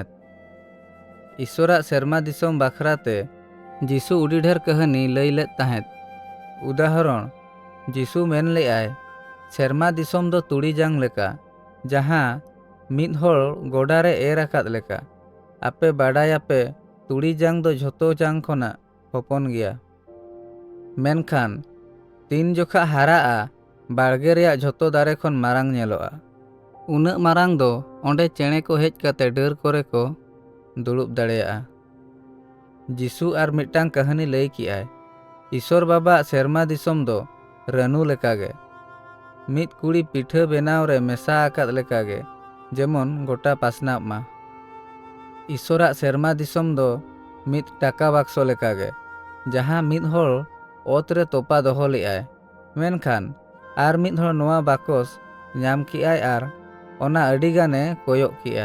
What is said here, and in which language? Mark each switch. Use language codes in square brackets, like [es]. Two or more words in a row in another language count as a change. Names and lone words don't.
[sat] ईश्वराग सेरमा दिसोम बाखराते जीसु उडी ढेर कहनी लई लेत ताहेत। उदाहरण जीसु मेन लेआय सेरमा दिसोम दो तुड़ी जांग लेका जहाँ मिद होड़ गोडारे एर आकाद लेका। आपे बाडायापे तुड़ी जांग दो झोतो जांग खोना हपन गया। मेनखान तीन जोखा हाराआ बाड़गे रेयाग झोतो दारे खोन मारांग नेलोआ। उन्नाग मारांग दो ओंडे चेणे को हेज काते डार कोरे को दुड़ुब दाड़ेयाआ। जीसु आर मिदटांग कहनी लई किआय ईश्वर बाबा सेरमा दिसोम दो रानू लेकागे मिद कुड़ी पिठा बेनाव रे मेसा आकाद लेकागे जेमन गोटा पासनाब मा। ईश्वराग सेरमा दिसोम दो मिद टाका बाक्सो लेकागे जहाँ मिद होड़ ओत रे तोपा दोहो लेआय। मेनखान आर मिद होड़ नोआ बाकस ᱧᱟᱢ किआय आर ओना अडी गाने कोयक किआ।